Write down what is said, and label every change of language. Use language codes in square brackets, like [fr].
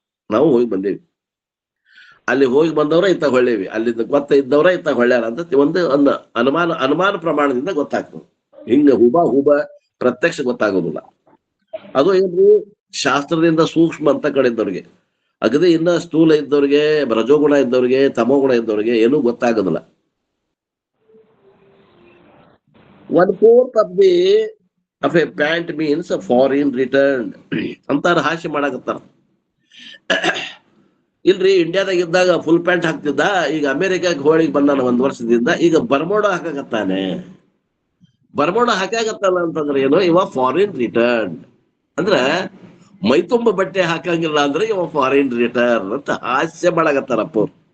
[kn] ನಾವು ಹೋಗಿ ಬಂದೇವಿ, ಅಲ್ಲಿ ಹೋಗಿ ಬಂದವ್ರ ಇತ್ತಾಗ ಹೊಳ್ಳೇವಿ, ಅಲ್ಲಿಂದ ಗೊತ್ತ ಇದ್ದವ್ರ ಇತ್ತಾಗ ಹೊಳ್ಳ್ಯಾರ ಅಂತ ಒಂದು ಅನುಮಾನ ಪ್ರಮಾಣದಿಂದ ಗೊತ್ತಾಗ್ತದೆ. ಹಿಂಗ ಹುಬ ಪ್ರತ್ಯಕ್ಷ ಗೊತ್ತಾಗೋದಿಲ್ಲ. ಅದು ಏನ್ರಿ? ಶಾಸ್ತ್ರದಿಂದ ಸೂಕ್ಷ್ಮ ಅಂತ ಕಡೆ ಇದ್ದವ್ರಿಗೆ, ಅಗದಿ ಇನ್ನ ಸ್ಥೂಲ ಇದ್ದವ್ರಿಗೆ, ರಜೋಗುಣ ಇದ್ದವ್ರಿಗೆ, ತಮೋಗುಣ ಇದ್ದವ್ರಿಗೆ ಏನೂ ಗೊತ್ತಾಗೋದಿಲ್ಲ. [en] 1/4 of a pant means a foreign returned ಅಂತಾರ. [kn] ಹಾಸ್ಯ ಮಾಡಾಕತ್ತಾರ. ಇಲ್ರಿ, ಇಂಡಿಯಾದಾಗ ಇದ್ದಾಗ ಫುಲ್ ಪ್ಯಾಂಟ್ ಹಾಕ್ತಿದ್ದ, ಈಗ ಅಮೆರಿಕಾಗೆ ಹೋಗಿ ಬಂದಾನ ಒಂದ್ ವರ್ಷದಿಂದ, ಈಗ ಬರ್ಮೋಡ ಹಾಕಾಕತ್ತಾನೆ. ಬರ್ಮೋಡ ಹಾಕಾಗತ್ತಲ್ಲ ಅಂತಂದ್ರೆ ಏನು? ಇವ ಫಾರಿನ್ ರಿಟರ್ನ್ ಅಂದ್ರ ಮೈತುಂಬ ಬಟ್ಟೆ ಹಾಕಂಗಿಲ್ಲ ಅಂದ್ರೆ ಇವ ಫಾರಿನ್ ರಿಟರ್ನ್ ಅಂತ ಹಾಸ್ಯ ಮಾಡಾಕತ್ತಾರಪ್ಪ ಅವ್ರು.